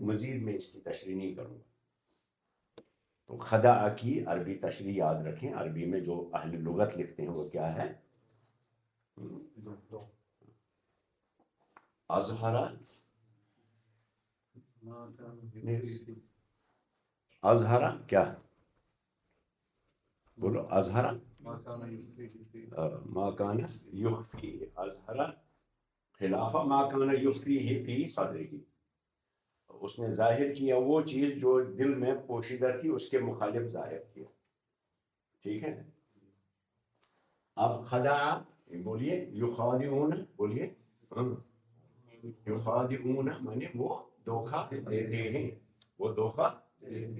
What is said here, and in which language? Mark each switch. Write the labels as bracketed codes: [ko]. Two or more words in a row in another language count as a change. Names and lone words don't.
[ur] مزید میں اس کی تشریح نہیں کروں گا. تو خدع کی عربی تشریح یاد رکھیں، عربی میں جو اہل لغت لکھتے ہیں وہ کیا ہے؟ اظہرا، اظہرا کیا بولو؟ [ar] اظہرا ما کان یخفی، اظہرا خلاف ما کان یخفیہ فی صدرہ، [ur] اس نے ظاہر کیا وہ چیز جو دل میں پوشیدہ تھی اس کے مخالف ظاہر کیا. ٹھیک ہے. اب خدع بولیے، یخادعون بولیے، یخادعون مانے وہ دھوکہ دیتے ہیں، وہ دھوکہ دیتے ہیں.